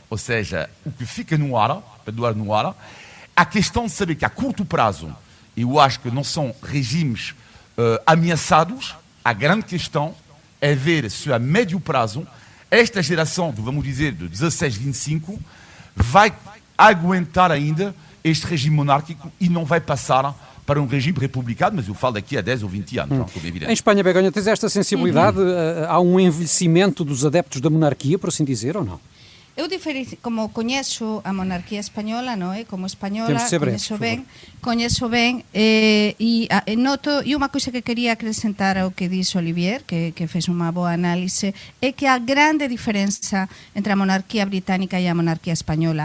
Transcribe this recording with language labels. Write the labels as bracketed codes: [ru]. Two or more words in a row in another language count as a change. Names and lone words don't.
[pt] Ou seja, o que fica no ar, a questão de saber que a curto prazo, eu acho que não são regimes ameaçados, a grande questão é ver se a médio prazo, esta geração, vamos dizer, de 16, 25, vai aguentar ainda este regime monárquico e não vai passar para um regime republicano, mas eu falo daqui a 10 ou 20 anos, como é evidente. Em Espanha, Begonha, tens esta sensibilidade? Há um envelhecimento dos adeptos da monarquia, por assim dizer, ou não? [gl] Eu como coñezo a monarquía española, non é? Como española, coñezo ben e noto, e unha coisa que quería acrescentar ao que dixo Olivier, que fez unha boa análise, é que a grande diferenza entre a monarquía británica e a monarquía española.